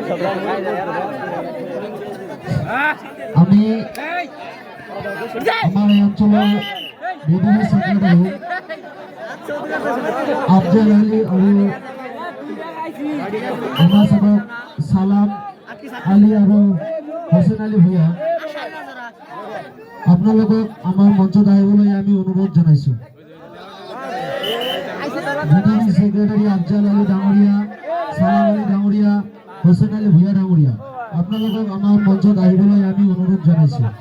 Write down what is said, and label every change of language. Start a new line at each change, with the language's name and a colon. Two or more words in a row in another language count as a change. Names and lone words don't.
Assamese: আমি আমার এই অঞ্চলের বিডিও সেক্রেটারি আফজাল আলী আৰু আমাসবক সালাম আলী আৰু হোসেন আলী ভূঞা আপোনালোকক আমাৰ মঞ্চত আহিবলৈ আমি অনুৰোধ জনাইছো। বিডিও সেক্রেটারি আফজাল আলী ডাঙৰীয়া, সালাম আলী ডাঙৰীয়া, হোসেন আলী ভূঞা ডাঙৰীয়া আপোনালোকক আমাৰ মঞ্চত আহিবলৈ আমি অনুৰোধ জনাইছো।